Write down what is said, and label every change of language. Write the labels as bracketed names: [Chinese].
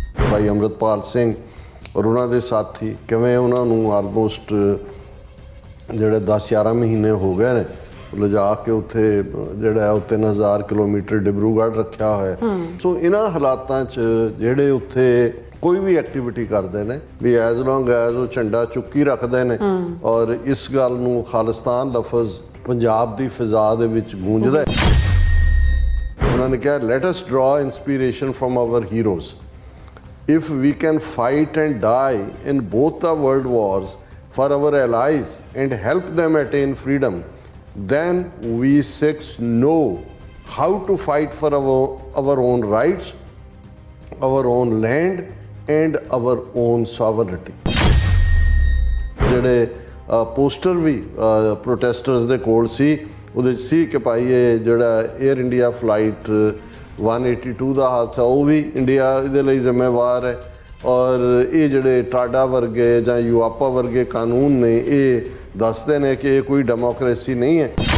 [Punjabi] ਭਾਈ ਅੰਮ੍ਰਿਤਪਾਲ ਸਿੰਘ ਔਰ ਉਹਨਾਂ ਦੇ ਸਾਥੀ ਕਿਵੇਂ ਉਹਨਾਂ ਨੂੰ ਆਲਮੋਸਟ ਜਿਹੜੇ 10-11 ਮਹੀਨੇ ਹੋ ਗਏ ਨੇ ਲਿਜਾ ਕੇ ਉੱਥੇ ਜਿਹੜਾ ਉਹ 3000 ਕਿਲੋਮੀਟਰ ਡਿਬਰੂਗੜ੍ਹ ਰੱਖਿਆ ਹੋਇਆ। ਸੋ ਇਹਨਾਂ ਹਾਲਾਤਾਂ 'ਚ ਜਿਹੜੇ ਉੱਥੇ ਕੋਈ ਵੀ ਐਕਟੀਵਿਟੀ ਕਰਦੇ ਨੇ ਵੀ [English] as long as [Punjabi] ਉਹ ਝੰਡਾ ਚੁੱਕੀ ਰੱਖਦੇ ਨੇ ਔਰ ਇਸ ਗੱਲ ਨੂੰ ਖਾਲਿਸਤਾਨ ਲਫ਼ਜ਼ ਪੰਜਾਬ ਦੀ ਫਿਜ਼ਾ ਦੇ ਵਿੱਚ ਗੂੰਜਦਾ ਹੈ। ਉਹਨਾਂ ਨੇ ਕਿਹਾ [English] Let us draw inspiration from our heroes, if we can fight and die in both the world wars for our allies and help them attain freedom, then we Sikhs know how to fight for our own rights, our own land and our own sovereignty। [Punjabi] ਜਿਹੜੇ poster ਵੀ protesters ਦੇ ਕੋਲ ਸੀ ਉਹਦੇ 'ਚ ਸੀ ਕਿ ਭਾਈ ਇਹ ਜਿਹੜਾ air India flight 182 ਦਾ ਹਾਦਸਾ ਉਹ ਵੀ ਇੰਡੀਆ ਇਹਦੇ ਲਈ ਜ਼ਿੰਮੇਵਾਰ ਹੈ ਔਰ ਇਹ ਜਿਹੜੇ ਟਾਡਾ ਵਰਗੇ ਜਾਂ ਯੂਆਪਾ ਵਰਗੇ ਕਾਨੂੰਨ ਨੇ ਇਹ ਦੱਸਦੇ ਨੇ ਕਿ ਇਹ ਕੋਈ ਡੈਮੋਕ੍ਰੇਸੀ ਨਹੀਂ ਹੈ।